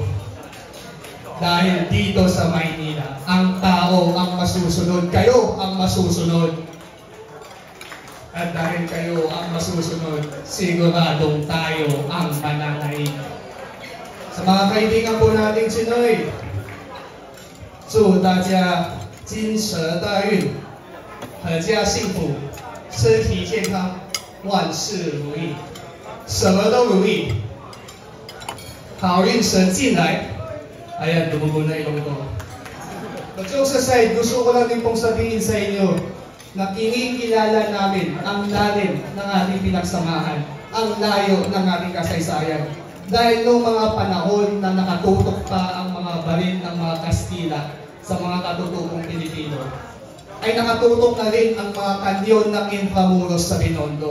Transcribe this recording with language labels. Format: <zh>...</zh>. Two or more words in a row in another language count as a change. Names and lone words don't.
<tl>Dahil dito sa Maynila, ang tao ang masusunod. Kayo ang masusunod. At dahil kayo ang masusunod, siguradong tayo ang mananaig. Sa mga kaibigan po nating Sinoy,</tl> <zh>祝大家金蛇大运，阖家幸福，身体健康，万事如意，什么都如意，好运神进来。</zh> <tl>Ayan, dumugo na ilong ko.</tl> <en>But jokes aside,</en> <tl>gusto ko lang din pong sabihin sa inyo na kinikilala namin ang lalim ng ating pinagsamahan, ang layo ng ating kasaysayan. Dahil noong mga panahon na nakatutok pa ang mga baril ng mga Kastila sa mga katutubong Pilipino, ay nakatutok na rin ang mga kanyon ng Intramuros sa Binondo.</tl>